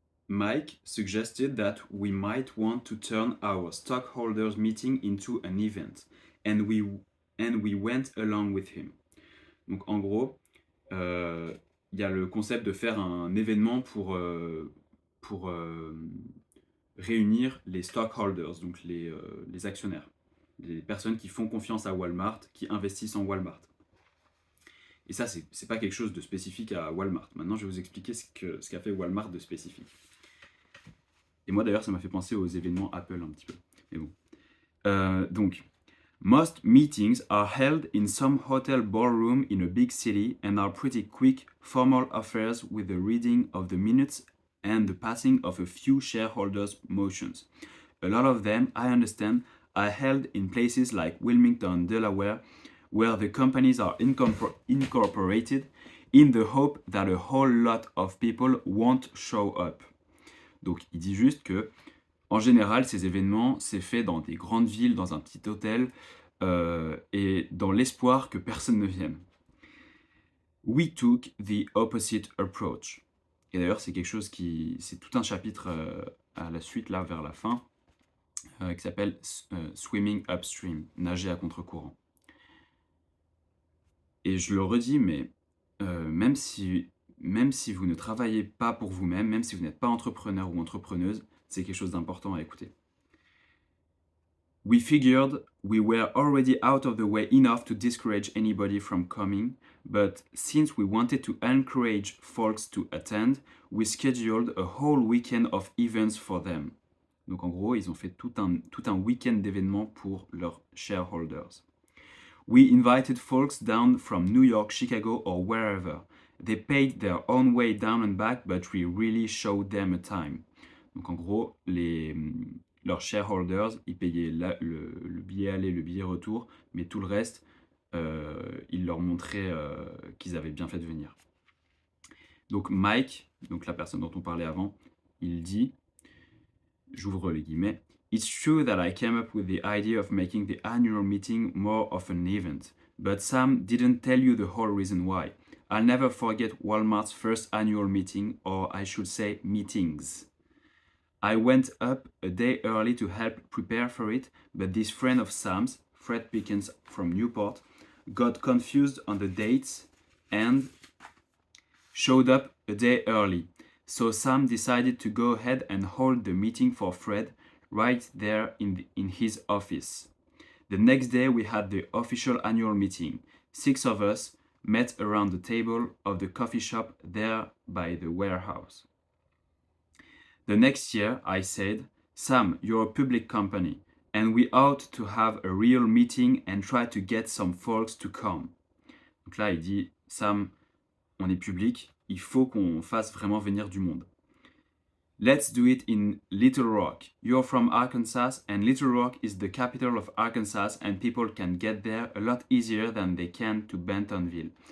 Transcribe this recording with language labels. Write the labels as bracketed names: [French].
[English] Mike suggested that we might want to turn our stockholders meeting into an event, and we went along with him. [French] Donc en gros, il y a le concept de faire un événement pour réunir les stockholders, donc les actionnaires, les personnes qui font confiance à Walmart, qui investissent en Walmart. Et ça, c'est pas quelque chose de spécifique à Walmart. Maintenant, je vais vous expliquer ce qu'a fait Walmart de spécifique. Et moi, d'ailleurs, ça m'a fait penser aux événements Apple un petit peu. Mais bon. Donc, [English] most meetings are held in some hotel ballroom in a big city and are pretty quick, formal affairs with the reading of the minutes and the passing of a few shareholders' motions. A lot of them, I understand, are held in places like Wilmington, Delaware, where the companies are incorporated in the hope that a whole lot of people won't show up. [French] Donc il dit juste que, en général, ces événements, c'est fait dans des grandes villes, dans un petit hôtel, et dans l'espoir que personne ne vienne. [English] We took the opposite approach. [French] Et d'ailleurs, c'est quelque chose c'est tout un chapitre à la suite, là, vers la fin, qui s'appelle Swimming Upstream, nager à contre-courant. Et je le redis, mais même si vous ne travaillez pas pour vous-même, même si vous n'êtes pas entrepreneur ou entrepreneuse, c'est quelque chose d'important à écouter. [English] We figured we were already out of the way enough to discourage anybody from coming, but since we wanted to encourage folks to attend, we scheduled a whole weekend of events for them. [French] Donc en gros, ils ont fait tout un week-end d'événements pour leurs shareholders. [English] We invited folks down from New York, Chicago, or wherever. They paid their own way down and back, but we really showed them a time. [French] Donc en gros, les leurs shareholders, ils payaient le billet aller, le billet retour, mais tout le reste, ils leur montraient qu'ils avaient bien fait de venir. Donc Mike, donc la personne dont on parlait avant, il dit, j'ouvre les guillemets, [English] "It's true that I came up with the idea of making the annual meeting more of an event, but Sam didn't tell you the whole reason why. I'll never forget Walmart's first annual meeting, or I should say meetings. I went up a day early to help prepare for it, but this friend of Sam's, Fred Pickens from Newport, got confused on the dates and showed up a day early. So Sam decided to go ahead and hold the meeting for Fred right there in his office. The next day we had the official annual meeting. 6 of us met around the table of the coffee shop there by the warehouse. The next year I said, Sam, you're a public company and we ought to have a real meeting and try to get some folks to come. [French] Donc là il dit, Sam, on est public, il faut qu'on fasse vraiment venir du monde. [English] Let's do it in Little Rock. You're from Arkansas and Little Rock is the capital of Arkansas and people can get there a lot easier than they can to Bentonville.